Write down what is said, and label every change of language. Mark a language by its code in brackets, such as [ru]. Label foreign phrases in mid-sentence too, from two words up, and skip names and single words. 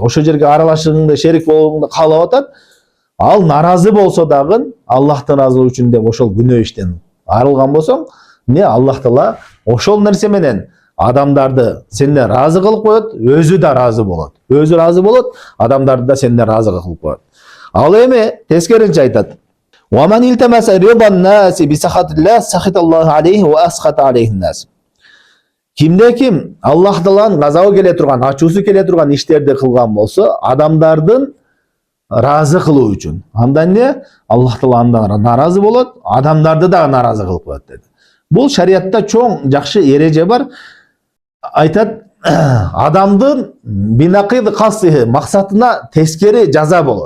[ky] Ошол жерге аралашышыңды, шерик болууңду каалап атат. Ал наразы болсо дагы Аллахтын разылыгы үчүн деп ошол күнөө иштен арылган болсоң, не Аллах Таала ошол нерсе менен адамдарды сенден разы кылып коет, өзү да разы болот. Өзү разы болот, адамдарды да сенден разы кылып коет. Ал эми тескеринче айтат: [ar] ومن التمس رضا الناس بسخط الله سخط الله عليه وأسخط عليه الناس." [ky] Кимде ким Аллах Тааланын газабы келе турган, ачуусу келе турган иштерди кылган болсо, адамдардын разы кылуу үчүн, анда эмне? Аллах Таала андан наразы болот, адамдарды да наразы кылып коет деди. Бул шариатта чоң жакшы эреже бар. Айтат, адамдын бинакид касыхы максатына тескери жаза болот.